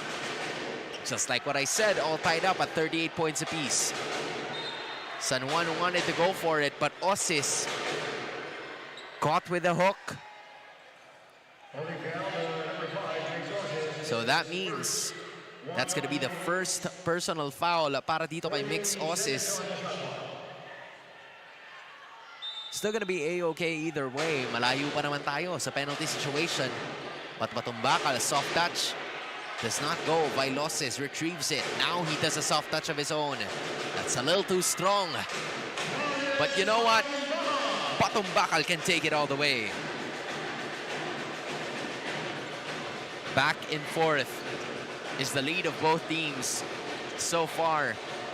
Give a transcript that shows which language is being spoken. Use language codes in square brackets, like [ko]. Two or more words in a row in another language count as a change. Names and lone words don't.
[en] Just like what I said, all tied up at 38 points apiece. San Juan wanted to go for it, but Osis caught with a hook. So that means that's going to be the first personal foul [tl] para dito kay [en] Mix Osis. Still gonna be A-okay either way. [tl] Malayo pa naman tayo sa penalty situation. [en] But Matumbakal, a soft touch. Does not go. Vailoses retrieves it. Now he does a soft touch of his own. That's a little too strong. But you know what? Matumbakal can take it all the way. Back and forth is the lead of both teams so far.